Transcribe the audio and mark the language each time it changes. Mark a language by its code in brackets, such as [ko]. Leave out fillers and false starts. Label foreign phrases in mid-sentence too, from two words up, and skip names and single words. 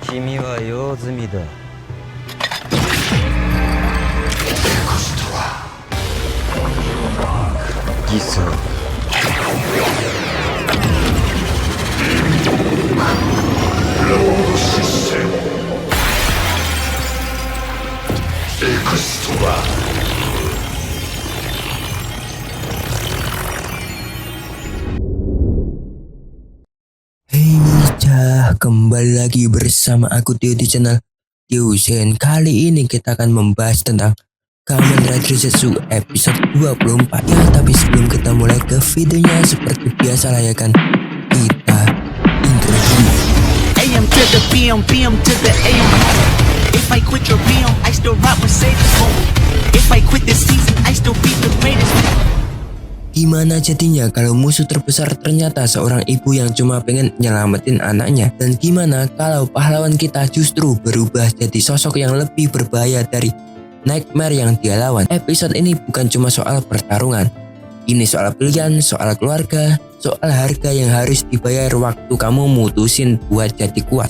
[ja] 君は用済みだ。偽装。ラウンドシステムエクストラ。 [id] Hey Nica, kembali lagi bersama aku Tio di channel Tio Zen. Kali ini kita akan membahas tentang Kamen Rider Zetsu episode 24. Ya, tapi sebelum kita mulai ke videonya, seperti biasa lah ya kan, kita intro dulu. [en] AM to the PM, PM to the AM. If I quit your PM, I still rock Mercedes. If I quit this season, I still be the greatest. [id] Gimana jadinya kalau musuh terbesar ternyata seorang ibu yang cuma pengen nyelamatin anaknya? Dan gimana kalau pahlawan kita justru berubah jadi sosok yang lebih berbahaya dari Nightmare yang dia lawan? Episode ini bukan cuma soal pertarungan. Ini soal pilihan, soal keluarga, soal harga yang harus dibayar waktu kamu mutusin buat jadi kuat.